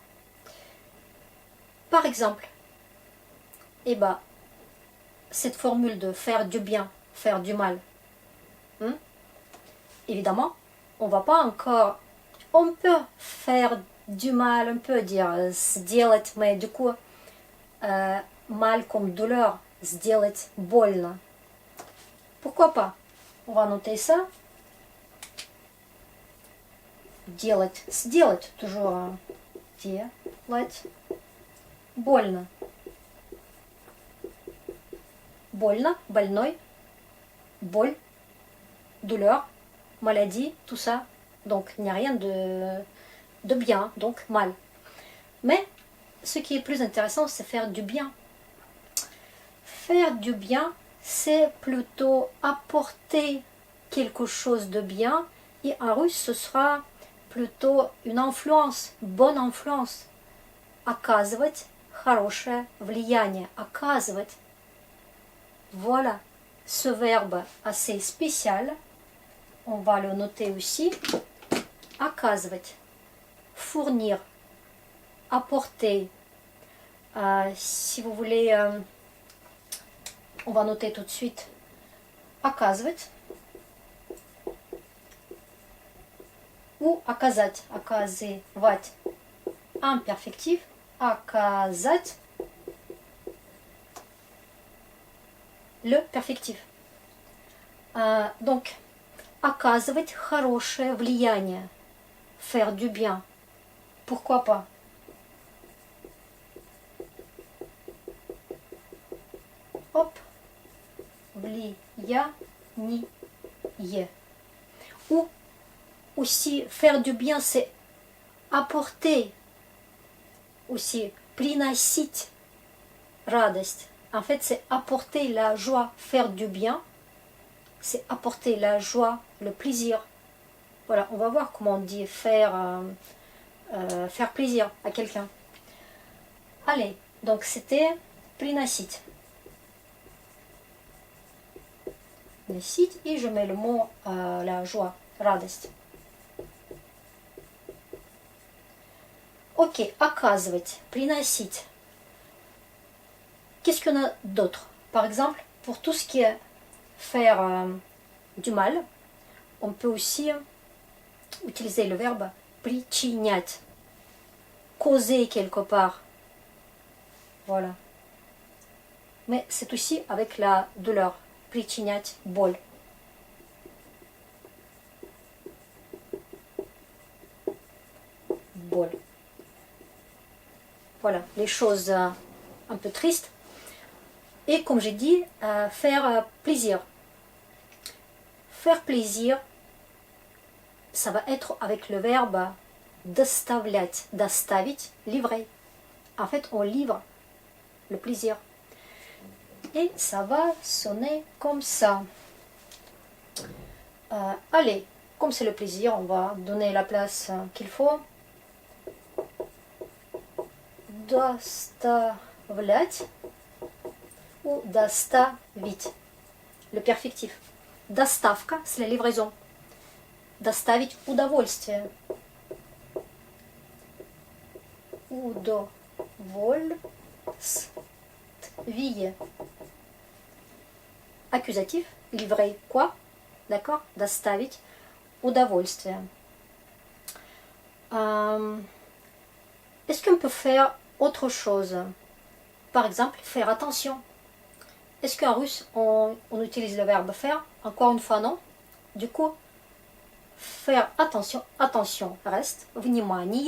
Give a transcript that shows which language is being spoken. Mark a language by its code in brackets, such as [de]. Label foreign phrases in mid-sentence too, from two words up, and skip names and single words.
[fr] Par exemple, eh ben, cette formule de faire du bien, faire du mal, évidemment, on va pas encore... On peut faire du mal, on peut dire сделать, mais du coup, mal comme douleur, [ru] сделать больно. [fr] Pourquoi pas? On va noter ça. [ru] Делать, сделать, toujours делать, больно. Больно, больной, боль, [fr] douleur, maladie, tout ça. Donc, il n'y a rien de bien, donc mal. Mais, ce qui est plus intéressant, c'est faire du bien. Faire du bien, c'est plutôt apporter quelque chose de bien. Et en russe, ce sera plutôt une influence, bonne influence. [ru] Оказывать хорошее влияние. Оказывать. [fr] Voilà, ce verbe assez spécial, on va le noter aussi. Оказывать, fournir, apporter. Si vous voulez, on va noter tout de suite. [ru] Оказывать. Ou оказать, оказывать. [fr] Imperfectif. Оказать. Le perfectif. Donc, [ru] оказывать хорошее влияние. [fr] Faire du bien. Pourquoi pas? Hop. [ru] Влияние. [fr] Ou aussi, faire du bien, c'est apporter. Aussi, [ru] приносить радость. [fr] En fait, c'est apporter la joie, faire du bien. C'est apporter la joie, le plaisir. Voilà, on va voir comment on dit faire plaisir à quelqu'un. Allez, donc c'était приносить. [ru] Приносить, [fr] et je mets le mot la joie, [ru] радость. Ok, оказывать, приносить. [fr] Qu'est-ce qu'il y en a d'autre? Par exemple, pour tout ce qui est faire du mal, on peut aussi utiliser le verbe причинять. Causer quelque part. Voilà. Mais c'est aussi avec la douleur. [ru] Причинять боль. Боль. [fr] Voilà, les choses un peu tristes. Et comme j'ai dit, faire plaisir. Faire plaisir, ça va être avec le verbe доставлять. [ru] Доставить, [fr] livrer. En fait, on livre le plaisir. Et ça va sonner comme ça. Allez, comme c'est le plaisir, on va donner la place qu'il faut. [ru] Доставлять ou доставить. [fr] Le perfectif. Доставка, c'est la livraison. [ru] Доставить удовольствие. Удовольствие. [fr] Accusatif, livrer quoi? D'accord? [ru] Доставить удовольствие. [fr] Est-ce qu'on peut faire autre chose? Par exemple, faire attention. Est-ce qu'en russe, on utilise le verbe faire? Encore une fois, non. Du coup, faire attention, attention reste, внимание.